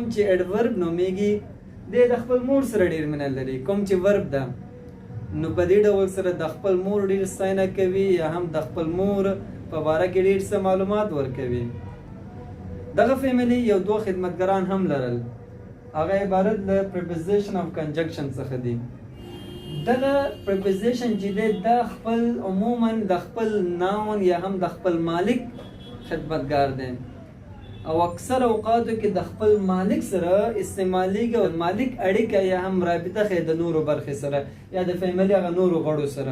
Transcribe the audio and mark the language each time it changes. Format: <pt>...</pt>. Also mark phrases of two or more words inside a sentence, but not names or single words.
<ps>چې ایډورب نومیږي دی د خپل مور سره ډیر مینه لري کوم چې ورب ده نو په دې ډول سره د خپل مور ډیر ستاینه کوي یا هم د خپل مور په باره کې ډیر څه معلومات ورکوي دغه فیملی یو دوه خدمتګاران هم لرل هغه عبارت له</ps> <en>preposition of conjunction</en> <ps>څخه دي دغه preposition چې دی دا خپل عموما د خپل ناون یا هم د خپل مالک خدمتګار دی او اکثر اوقاتو کې د خپل مالک سره استعمالیږي او مالک اړیکه یا هم رابطه ښیي د نورو برخې سره یا د فیملي هغه نورو غړو سره.</ps>